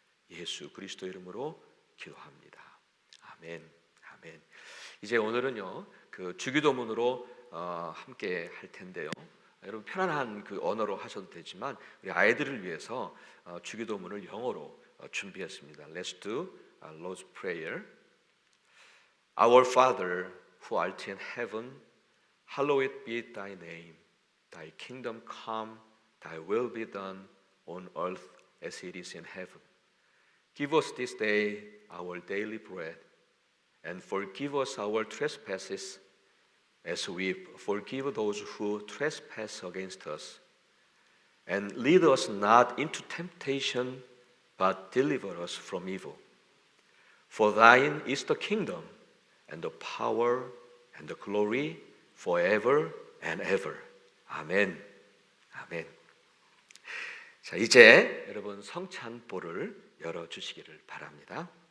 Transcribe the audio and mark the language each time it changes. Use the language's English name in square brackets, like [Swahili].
[Korean] 예수 그리스도 이름으로 기도합니다. 아멘. 아멘. 이제 오늘은요, 그 주기도문으로 함께 할 텐데요. 여러분 편안한 그 언어로 하셔도 되지만 우리 아이들을 위해서 주기도문을 영어로 준비했습니다. [English] Let's do Lord's Prayer. Our Father who art in heaven, hallowed be thy name. Thy kingdom come, thy will be done on earth as it is in heaven. Give us this day our daily bread, and forgive us our trespasses as we forgive those who trespass against us. And lead us not into temptation, but deliver us from evil. For thine is the kingdom, and the power, and the glory, forever and ever. [Korean] 아멘. 아멘. 자, 이제 여러분 성찬볼을 열어주시기를 바랍니다.